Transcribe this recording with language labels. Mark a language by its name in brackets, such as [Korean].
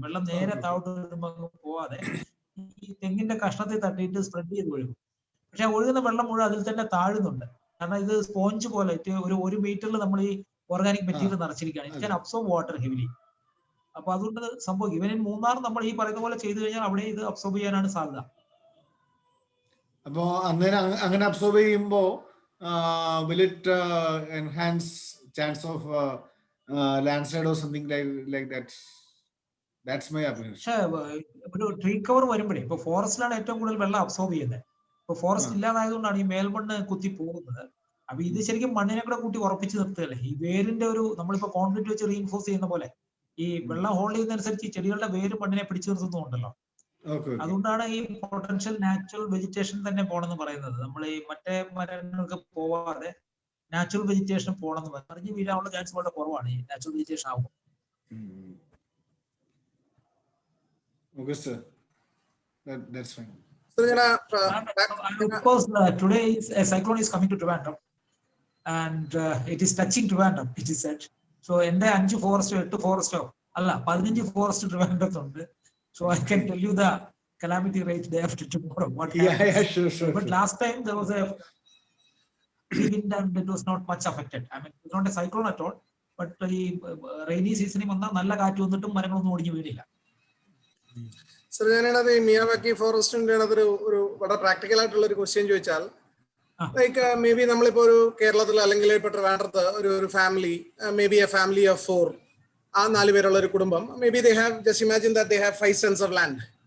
[Malayalam] വെള്ളം നേരെ താഴോട്ട് വരുമ്പോൾ പോവാതെ ഈ തെങ്ങിന്റെ കഷ്ണത്തിൽ തട്ടിയിട്ട് സ്പ്രെഡ് ചെയ്ത് ഒഴുകും. പക്ഷെ ഒഴുകുന്ന വെള്ളം മുഴുവൻ അതിൽ തന്നെ താഴുന്നുണ്ട്. കാരണം ഇത് സ്പോഞ്ച് പോലെ ഒരു മീറ്ററിൽ നമ്മൾ ഈ organic material നിറച്ചിരിക്കുകയാണ്. [English] It can absorb water heavily. [Malayalam] അപ്പൊ അതുകൊണ്ട് സംഭവിക്കും. ഇവൻ മൂന്നാർ നമ്മൾ ഈ പറയുന്ന പോലെ ചെയ്തു കഴിഞ്ഞാൽ അവിടെ ഇത് അബ്സോർബ് ചെയ്യാനാണ് സാധ്യത. അപ്പോ അന്നേരം അങ്ങനെ അബ്സോർബ് ചെയ്യുമ്പോ [English] will it enhance chance of landslide or something like that? That's my opinion. [Malayalam] പക്ഷേ ഒരു ട്രീ കവർ വരുമ്പോഴേ ഇപ്പൊ ഫോറസ്റ്റിലാണ് ഏറ്റവും കൂടുതൽ വെള്ളം അബ്സോർബ് ചെയ്യുന്നത്. ഇപ്പൊ ഫോറസ്റ്റ് ഇല്ലാതായതുകൊണ്ടാണ് ഈ മേൽമണ്ണ് കുത്തി പോകുന്നത്. അപ്പൊ ഇത് ശരിക്കും മണ്ണിനെ കൂടെ കൂട്ടി ഉറപ്പിച്ച് നിർത്തുകയല്ലേ. ഈ വേരിന്റെ ഒരു നമ്മളിപ്പോ കോൺക്രീറ്റ് വെച്ച് റീഇൻഫോഴ്സ് ചെയ്യുന്ന പോലെ ഈ വെള്ളം ഹോൾഡ് ചെയ്യുന്നതനുസരിച്ച് ഈ ചെടികളുടെ വേര് മണ്ണിനെ പിടിച്ചു നിർത്തുന്നുണ്ടല്ലോ. അതുകൊണ്ടാണ് ഈ പൊട്ടൻഷ്യൽ നാച്ചുറൽ വെജിറ്റേഷൻ തന്നെ പോണെന്ന് പറയുന്നത്. നമ്മൾ ഈ മറ്റേ മരങ്ങൾക്ക് പോവാതെ നാച്ചുറൽ വെജിറ്റേഷൻ പോണെന്ന് പറഞ്ഞു വീഴാനുള്ള ചാൻസ് വളരെ കുറവാണ് ഈ നാച്ചുറൽ വെജിറ്റേഷൻ ആകുമ്പോൾ. [English] That's fine. Of course, today a cyclone is coming to Trivandrum and it is touching Trivandrum, it is said. [Malayalam] So എന്റെ 5 ഫോറസ്റ്റോ 8 ഫോറസ്റ്റോ അല്ല 15 forest ട്രിവാൻഡ്രത്തുണ്ട്. [English] So I can tell you the calamity rate day after tomorrow. What happened. Yeah, sure. But last time there was a wind and it was not much affected. I mean, it's not a cyclone at all. But the rainy season [Malayalam] വന്നാൽ നല്ല കാറ്റ് വന്നിട്ടും മരങ്ങളൊന്നും ഒടിഞ്ഞു വീണില്ല. Sir, ഞാനത് Miyawaki ഫോറസ്റ്റിന്റെ ഒരു വളരെ practical ആയിട്ടുള്ള ഒരു ക്വസ്റ്റ്യൻ ചോദിച്ചാൽ, ലൈക്ക് മേ ബി നമ്മളിപ്പോ ഒരു കേരളത്തിൽ അല്ലെങ്കിൽ ഇപ്പൊ ട്രിവാൻഡ്രത്ത് ഒരു family, [English] maybe a family of 4, [Malayalam] ആ 4 പേരുള്ള ഒരു കുടുംബം, [English] Maybe they have just imagine that they have 5 cents of land.